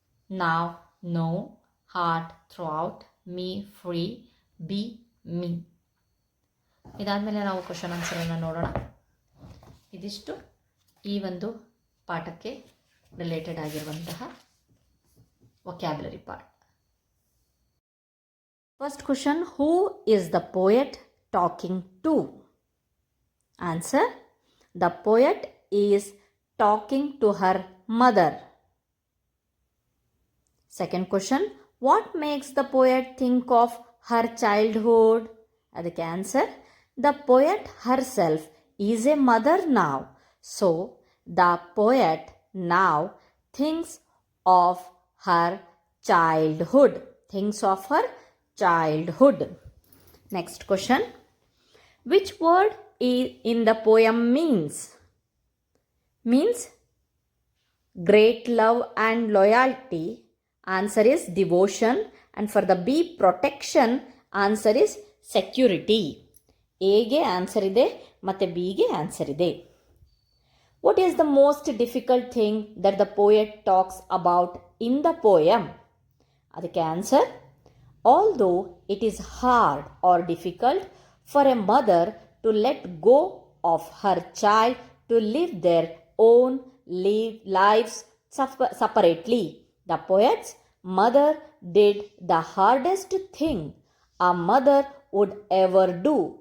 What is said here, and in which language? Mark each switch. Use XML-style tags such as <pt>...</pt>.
<en>Now, no, heart, throughout, me, free, be, me.</en> <kn>ಇದಾದಮೇಲೆ ನಾವು ಕ್ವಶನ್ ಆನ್ಸರನ್ನು ನೋಡೋಣ. ಇದಿಷ್ಟು ಈ ಒಂದು ಪಾಠಕ್ಕೆ ರಿಲೇಟೆಡ್ ಆಗಿರುವಂತಹ</kn> <en>vocabulary part. First question, who is the poet talking to? Answer, the poet is talking to her mother. Second question, what makes the poet think of her childhood?</en> <kn>Adike</kn> <en>answer, the poet herself is a mother now, so the poet now thinks of her childhood. Thinks of her childhood. Next question, which word in the poem means great love and loyalty? Answer is devotion. And for the B, protection. Answer is security.</en> <kn>A ಗೆ answer ಇದೆ ಮತ್ತು B ಗೆ answer ಇದೆ. What is the most difficult thing that the poet talks about in the poem? ಅದಕ್ಕೆ answer,</kn> <en>although it is hard or difficult for a mother to let go of her child to live their own lives separately, the poet's mother did the hardest thing a mother would ever do.</en>